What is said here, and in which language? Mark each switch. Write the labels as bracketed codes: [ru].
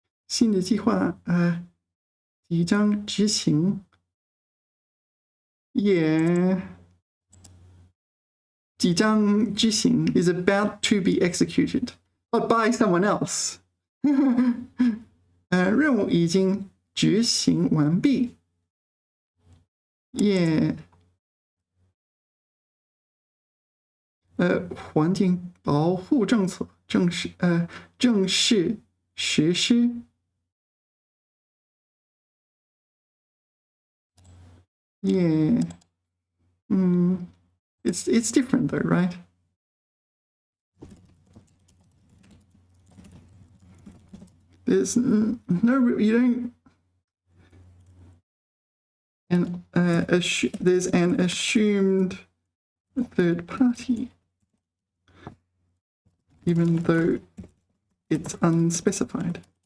[zh] 新的计划即将执行 Yeah. [en] 即将执行 is about to be executed, but by someone else. [zh] 任务已经执行完毕 Yeah. 环境保护政策正式实施 Yeah. [en] It's different though, right? . 。 . 。 。 。 . 。 。 . 。 。 . 。 。 . 。 。 . 。 。 . 。 。 . 。 。 。 。 。 . 。 。 。 。 。 。 。 。 。 。 。 。 Mandarin. There's no, you don't, and there's an assumed third party, even though it's unspecified.